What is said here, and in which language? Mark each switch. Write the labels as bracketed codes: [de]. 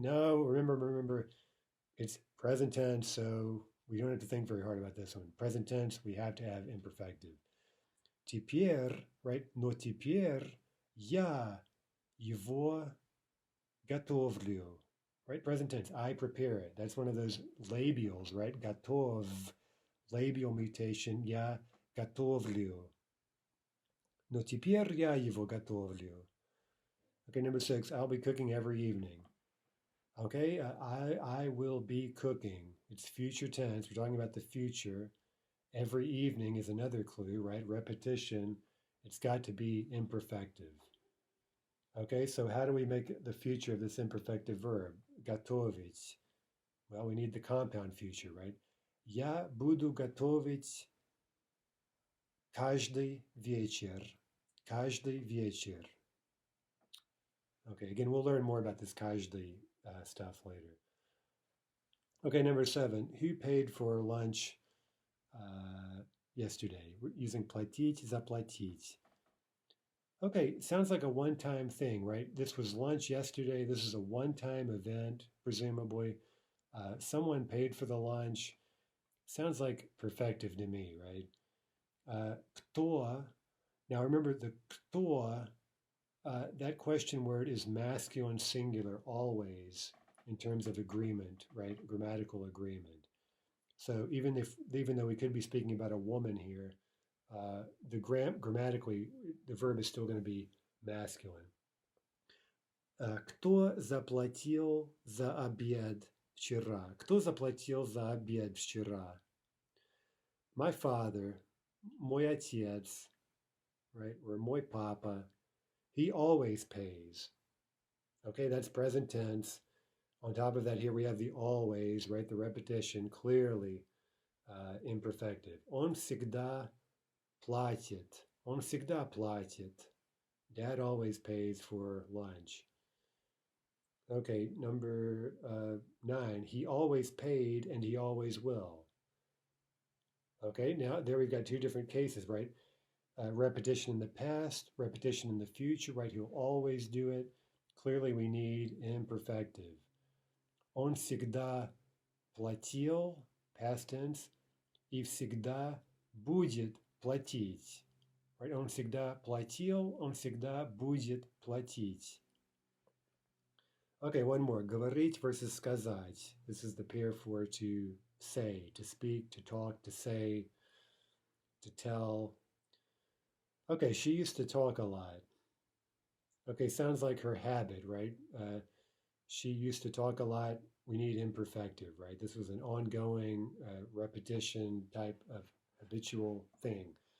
[en] No, remember, it's present tense, so we don't have to think very hard about this one. Present tense, we have to have imperfective. Теперь, right? [ru] Но теперь я его готовлю. Right? [en] Present tense, I prepare it. That's one of those labials, right? [ru] Готов, [en] labial mutation, [ru] я готовлю. Но теперь я его готовлю. [en] Okay, number six, I'll be cooking every evening. Okay, I will be cooking. It's future tense. We're talking about the future. Every evening is another clue, right? Repetition. It's got to be imperfective. Okay, so how do we make the future of this imperfective verb? Готовить. Well, we need the compound future, right? [ru] Я буду готовить каждый вечер. Каждый вечер. [en] Okay, again, we'll learn more about this каждый stuff later. Okay, number seven. Who paid for lunch yesterday? We're using платить, заплатить. Okay, sounds like a one-time thing, right? This was lunch yesterday. This is a one-time event, presumably. Someone paid for the lunch. Sounds like perfective to me, right? [ru] Кто? [en] Now remember the кто, that question word is masculine singular always in terms of agreement, right? Grammatical agreement. So even though we could be speaking about a woman here, grammatically the verb is still going to be masculine. [ru] Кто заплатил за обед вчера? Кто заплатил за обед вчера? [en] My father, [ru] мой отец, [en] right? Or мой papa, he always pays. Okay, that's present tense. On top of that, here we have the always, right? The repetition, clearly imperfective. [ru] Он всегда платит. Он всегда платит. [en] Dad always pays for lunch. Okay, number 9. He always paid and he always will. Okay, now there we've got two different cases, right? Repetition in the past, repetition in the future, right? He'll always do it. Clearly, we need imperfective. [ru] Он всегда платил, [en] past tense, [ru] и всегда будет платить. [en] Right? [ru] Он всегда платил, он всегда будет платить. [en] Okay, one more. [ru] Говорить versus сказать. [en] This is the pair for to say, to speak, to talk, to say, to tell. Okay, she used to talk a lot. Okay, sounds like her habit, right? She used to talk a lot. We need imperfective, right? This was an ongoing repetition type of habitual thing.